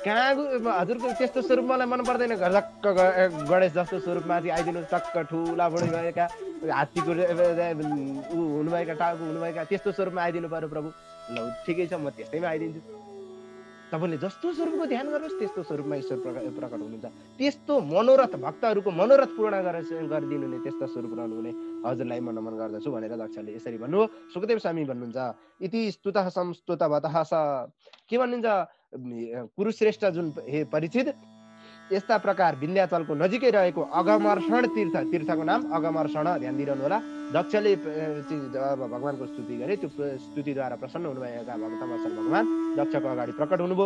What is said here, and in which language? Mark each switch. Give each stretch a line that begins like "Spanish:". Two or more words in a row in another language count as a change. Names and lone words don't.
Nepali: हजुरको त्यस्तो स्वरूप मलाई मन पर्दैन। झक्क गणेश जस्तो स्वरूपमा चाहिँ आइदिनु, टक्क ठुला बुढी भएका हात्तीको ऊ हुनुभएका टाउको हुनुभएका त्यस्तो स्वरूपमा आइदिनु पर्यो प्रभु। ल ठिकै छ, म त्यस्तैमा आइदिन्छु। तपाईँले जस्तो स्वरूपको ध्यान गर्नुहोस् त्यस्तो स्वरूपमा ईश्वर प्रकट हुनुहुन्छ। त्यस्तो मनोरथ भक्तहरूको मनोरथ पूर्ण गरिदिनु नै त्यस्तो स्वरूप रहनुहुने हजुरलाई म नमन गर्दछु भनेर दक्षले यसरी भन्नुभयो। सुखदेव स्वामी भन्नुहुन्छ
Sanskrit: इति स्तुतः संस्तुतवतः स,
Nepali: के भन्नुहुन्छ कुरुश्रेष्ठ जुन हे परीक्षित, यस्ता प्रकार विन्ध्याचलको नजिकै रहेको अगमर्षण तीर्थ, तीर्थको नाम अगमर्षण, ध्यान दिइरहनु होला। दक्षले जब भगवानको स्तुति गरे त्यो स्तुतिद्वारा प्रसन्न हुनुभएका भक्तवत्सल भगवान दक्षको अगाडि प्रकट हुनुभयो।